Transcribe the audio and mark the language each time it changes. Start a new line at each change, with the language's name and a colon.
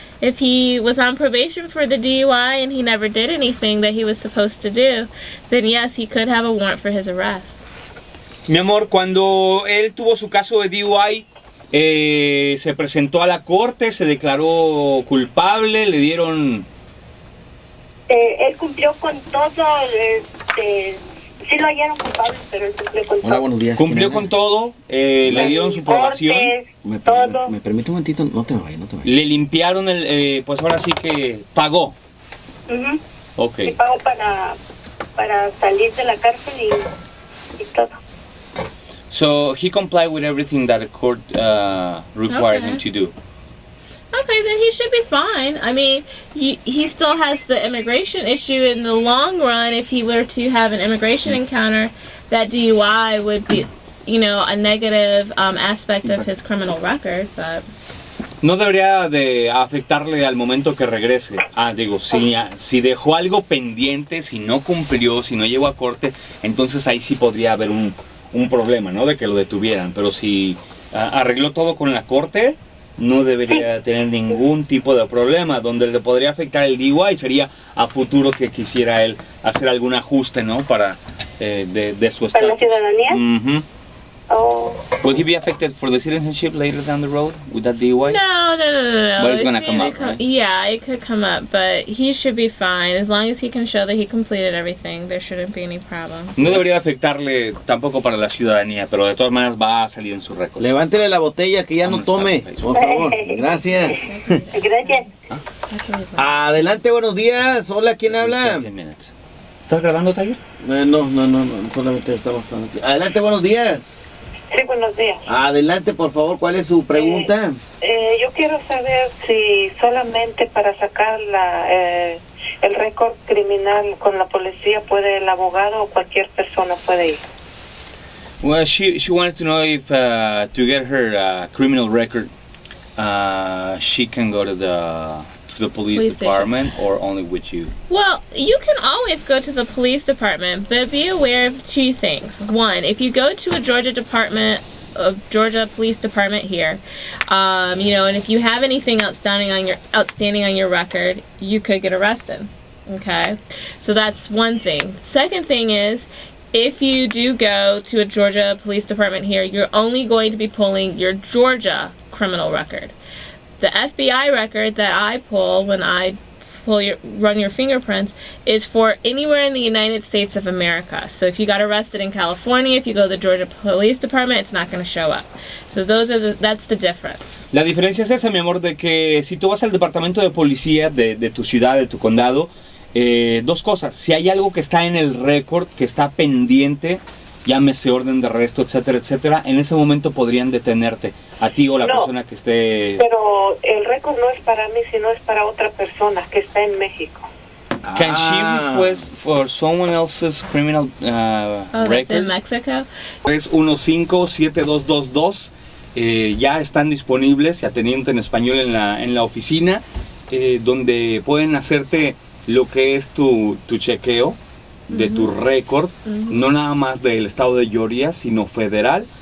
English: If he was on probation for the DUI and he never did anything that he was supposed to do, then yes, he could have a warrant for his arrest.
Spanish: Mi amor, cuando él tuvo su caso de DUI, se presentó a la corte, se declaró culpable, le dieron... Él cumplió con todo. Sí lo hallaron culpable, pero él cumplió con todo. Hola, buenos días. Cumplió con todo, le dieron su aprobación, ¿Me permite un momentito? No te vayas, no te vayas. le limpiaron pues ahora sí que pagó. Ujú. Ok. Y pago para salir de la cárcel y todo.
English: So he complied with everything that the court required him to do. Okay, then he should be fine. I mean, he still has the immigration issue in the long run. If he were to have an immigration encounter, that DUI would be, a negative aspect of his criminal record. But
Spanish: No debería de afectarle al momento que regrese. Digo, si dejó algo pendiente, si no cumplió, si no llegó a corte, entonces ahí sí podría haber un problema, ¿no? De que lo detuvieran. Pero si arregló todo con la corte, no debería tener ningún tipo de problema. Donde le podría afectar el DUI sería a futuro que quisiera él hacer algún ajuste, ¿no? Para de su ¿Para la estatus. ciudadanía? Ujú. Oh.
English: Will he be affected for the citizenship later down the road with that DUI? No. But it's gonna If come they up, right? Yeah, it could come up, but he should be fine as long as he can show that he completed everything. There shouldn't be any problem.
Spanish: No debería afectarle tampoco para la ciudadanía, pero de todas maneras va a salir en su récord. Levántele la botella que ya no tome, por favor. Gracias. Gracias. Adelante, buenos días. Hola, ¿quién habla?
English: 10 minutes.
Spanish: ¿Estás grabando, Tiger? No, solamente estamos aquí. Adelante, buenos días. Sí, buenos días. Adelante, por favor, ¿cuál es su pregunta? Yo quiero saber si solamente para sacar el récord criminal con la policía puede el abogado o cualquier persona puede ir.
English: Well, she wanted to know if to get her criminal record, she can go to the police department or only with you. Well, you can always go to the police department, but be aware of two things. One, if you go to a Georgia Police Department here, and if you have anything outstanding on your record, you could get arrested. Okay, so that's one thing. Second thing is, if you do go to a Georgia Police Department here, you're only going to be pulling your Georgia criminal record. The FBI record that I pull when I run your fingerprints is for anywhere in the United States of America. So if you got arrested in California, if you go to the Georgia Police Department, it's not going to show up. So that's the difference.
Spanish: La diferencia es esa, mi amor, de que si tú vas al departamento de policía de tu ciudad, de tu condado, dos cosas. Si hay algo que está en el récord, que está pendiente, llámese orden de arresto, etcétera, etcétera, en ese momento podrían detenerte a ti o la persona que esté... Pero el récord no es para mí, sino es para otra persona que está en México.
English: Can she request for someone else's criminal That's record? in Mexico?
Spanish: 315-7222 ya están disponibles y atendiendo en español en la oficina, donde pueden hacerte lo que es tu chequeo de tu récord, no nada más del estado de Georgia, sino federal.